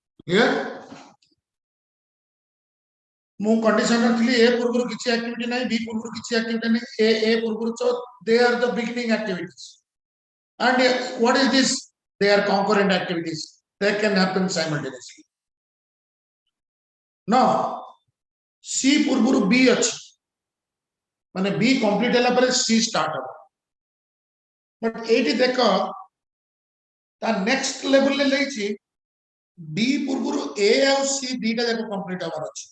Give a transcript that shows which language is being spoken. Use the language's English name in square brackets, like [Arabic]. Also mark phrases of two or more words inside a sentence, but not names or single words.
[Odia] Clear? ମୁଁ condition ରଖିଲି A ପୂର୍ବରୁ କିଛି activity ନାହିଁ, B ପୂର୍ବରୁ କିଛି activity ନାହିଁ, A ପୂର୍ବରୁ, [English] so they are the beginning activities. And what is this? They are concurrent activities. They can happen simultaneously. Now, [Odia] C ପୂର୍ବରୁ B ଅଛି, ମାନେ B complete ହେଲା ପରେ C start ହବ. But ଏଇଠି ଦେଖ ତା [English] next level [Odia] ରେ leichi B ପୂର୍ବରୁ A ଆଉ C ଦିଟା ଯାକ complete ହବାର ଅଛି.